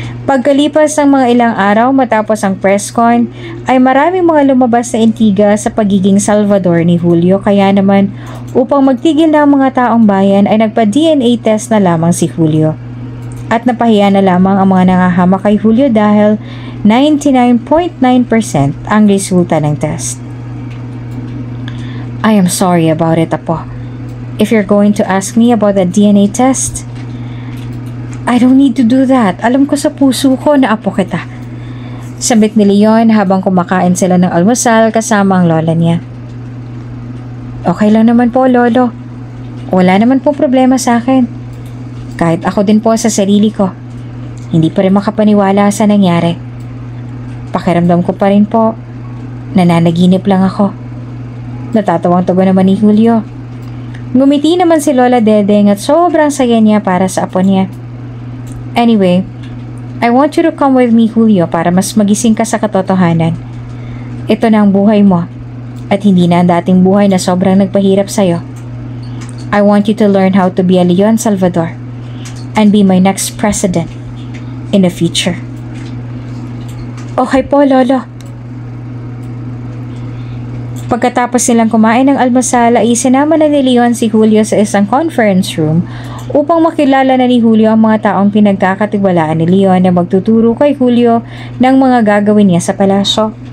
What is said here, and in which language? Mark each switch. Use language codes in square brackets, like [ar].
[tl] Pagkalipas ng mga ilang araw matapos ang press con, ay maraming mga lumabas na intriga sa pagiging Salvador ni Julio, kaya naman upang magtigil na ang mga taong bayan ay nagpa-DNA test na lamang si Julio. At napahiya na lamang ang mga nangahamak kay Julio dahil 99.9% ang resulta ng test. [en] I am sorry about it, Apo. If you're going to ask me about the DNA test, I don't need to do that. [tl] Alam ko sa puso ko na apo kita. Sabit ni Leon habang kumakain sila ng almusal kasama ang lola niya. Okay lang naman po, Lolo. Wala naman po problema sa akin. Kahit ako din po sa sarili ko. Hindi pa rin makapaniwala sa nangyari. Pakiramdam ko pa rin po. Nananaginip lang ako. Natatawang tugon naman ni Julio. Ngumiti naman si Lola Dedeng at sobrang saya niya para sa apo niya. [en] Anyway, I want you to come with me, Julio, [tl] para mas magising ka sa katotohanan. Ito na ang buhay mo at hindi na ang dating buhay na sobrang nagpahirap sa'yo. [en] I want you to learn how to be a Leon Salvador and be my next president in the future. [tl] Okay po, Lolo. Pagkatapos nilang kumain ng almusal ay isinama na ni Leon si Julio sa isang conference room upang makilala na ni Julio ang mga taong pinagkakatiwalaan ni Leon na magtuturo kay Julio ng mga gagawin niya sa palasyo.